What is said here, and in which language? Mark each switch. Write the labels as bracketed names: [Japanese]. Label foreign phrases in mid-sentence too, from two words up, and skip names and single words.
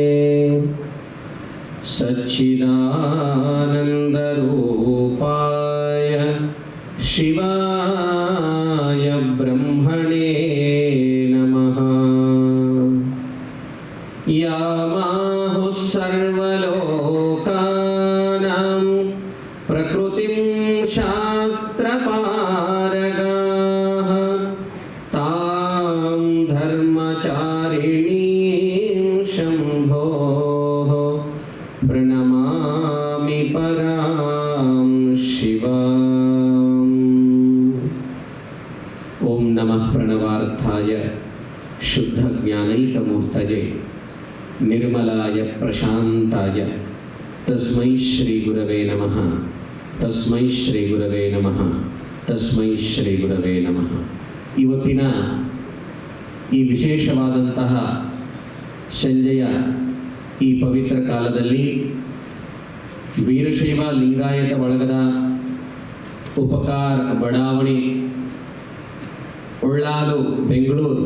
[Sanskrit] ಸಚ್ಚಿದಾನಂದರೂಪಾಯ ಶಿವಾಯ ಬ್ರಹ್ಮಣೇ ನಮಃ. ಯಾಮಾಹುಃ ಸರ್ವಲೋಕಾನಾಂ ಪ್ರಕೃತಿಂ ಶಾಸ್ತ್ರಪಾರಗಾಃ ತಾಂ ಧರ್ಮಚಾರಿಣೀಂ ಶಂಭೋಃ ಪ್ರಣಮಾಮಿ ಪರಾಂ ಶಿವಾಂ. ಓಂ ನಮಃ ಪ್ರಣವಾರ್ಥಾಯ ಶುದ್ಧ ಜ್ಞಾನೈಕಮೂರ್ತಯೇ ನಿರ್ಮಲಾಯ ಪ್ರಶಾಂತಾಯ ತಸ್ಮೈ ಶ್ರೀ ಗುರವೇ ನಮಃ. ತಸ್ಮೈ ಶ್ರೀ ಗುರವೇ ನಮಃ. ತಸ್ಮೈ ಶ್ರೀ ಗುರವೇ ನಮಃ. [Kannada] ಇವತ್ತಿನ ಈ ವಿಶೇಷವಾದಂತಹ ಸಂಜೆಯ ಈ ಪವಿತ್ರ ಕಾಲದಲ್ಲಿ ವೀರಶೈವ ಲಿಂಗಾಯತ ಬಳಗದ ಉಪಕಾರ ಬಡಾವಣೆ, ಉಳ್ಳಾಲು, ಬೆಂಗಳೂರು,